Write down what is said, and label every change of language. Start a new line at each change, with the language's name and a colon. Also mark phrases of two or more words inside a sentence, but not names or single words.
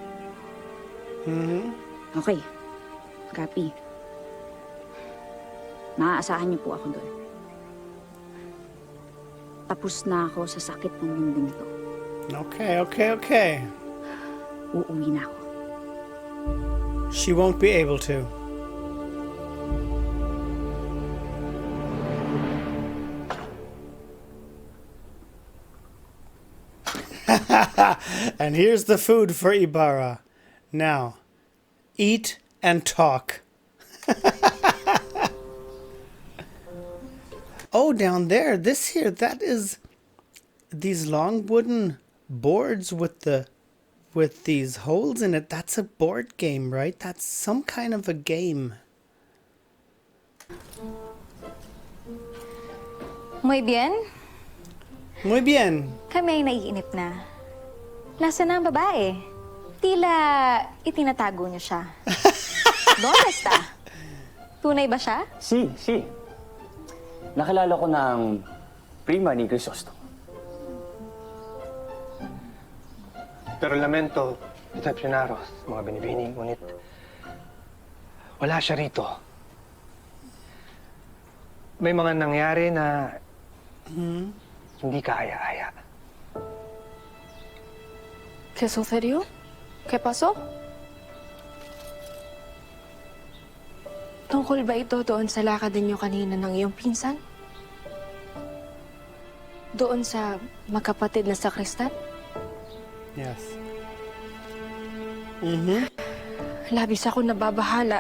English: Okay. Copy.
Filipino: Maaasahan niyo po ako doon. Tapos na ako sa sakit ng mundong ito.
English: Okay.
Filipino: Uuwi na ako.
English: She won't be able to. And here's the food for Ibarra. Now, eat and talk. Oh, down there, that is these long wooden boards with these holes in it. That's a board game, right? That's some kind of a game.
Spanish: Muy bien. Muy bien.
Filipino: Kami ay naiinip na. Nasaan na ang babae? Tila itinatago niyo siya.
Spanish: ¿Dónde está?
Filipino: Tunay ba siya?
Spanish: Si.
Filipino: Nakilala ko ng prima ni Crisostomo.
Spanish: Pero lamento,
Filipino: Decepcionaros, mga binibini, ngunit wala siya rito. May mga nangyari na hindi kaaya-aya.
Spanish: ¿Qué sucedió? ¿Qué pasó?
Filipino: Tungkol ba ito doon sa lakad ninyo kanina ng iyong pinsan? Doon sa magkapatid na sakristan?
English: Yes.
Filipino: Labis ako nababahala.